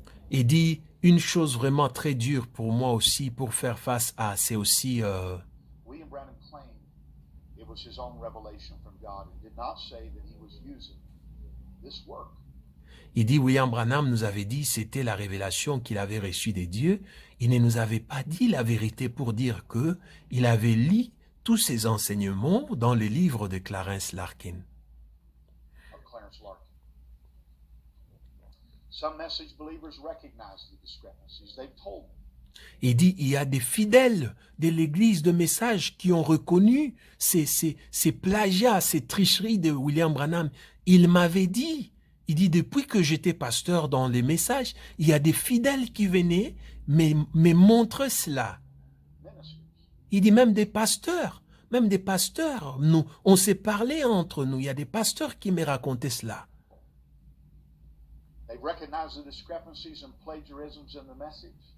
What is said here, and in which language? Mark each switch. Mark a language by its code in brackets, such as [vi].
[fr] Il dit une chose vraiment très dure pour moi aussi, pour faire face à, c'est aussi [en] William Branham claimed it was his own revelation from God and did not say that he was using this work. [fr] Il dit, William Branham nous avait dit, c'était la révélation qu'il avait reçue des dieux. Il ne nous avait pas dit la vérité pour dire que il avait lu tous ces enseignements dans le livre de Clarence Larkin. [en] Some message believers recognize the discrepancies. They've told me. [fr] Il dit, il y a des fidèles de l'église de messages qui ont reconnu ces plagiats, ces tricheries de William Branham. Il m'avait dit, il dit, depuis que j'étais pasteur dans les messages, il y a des fidèles qui venaient me montrer cela. Il dit, même des pasteurs, nous, on s'est parlé entre nous, il y a des pasteurs qui me racontaient cela. [en] They recognize the discrepancies and plagiarisms in the message.